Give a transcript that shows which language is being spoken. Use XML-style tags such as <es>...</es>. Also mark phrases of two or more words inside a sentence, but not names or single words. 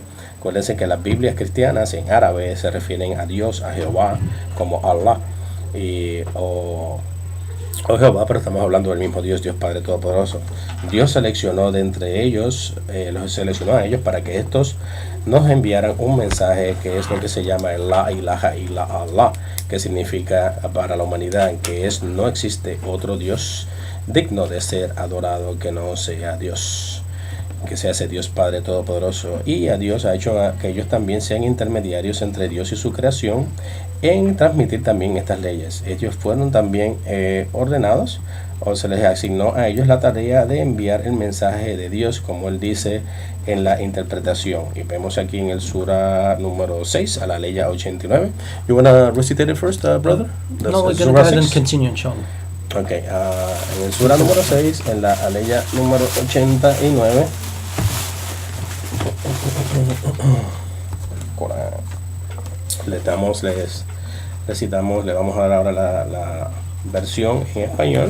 <es>Acuérdense que las Biblias cristianas en árabe se refieren a Dios, a Jehová, como Allah, o Jehová, pero estamos hablando del mismo Dios, Dios Padre Todopoderoso. Dios seleccionó de entre ellos, los seleccionó a ellos para que estos nos enviaran un mensaje, que es lo que se llama el</es> <ar>لا إله إلا الله,</ar> <es>que significa para la humanidad que no existe otro Dios digno de ser adorado que no sea Dios, que sea ese Dios Padre Todopoderoso. Y a Dios ha hecho que ellos también sean intermediarios entre Dios y su creación en transmitir también estas leyes. Ellos fueron también ordenados, o se les asignó a ellos la tarea de enviar el mensaje de Dios, como él dice en la interpretación. Y vemos aquí en el Sura número 6, a la ley 89.</es> <en>You want to recite it first, brother? No, we're going to go ahead and continue, inshallah.</en> <es>Ok, en el Sura número 6, en la aleya número 89, le vamos a dar ahora la versión en español.</es>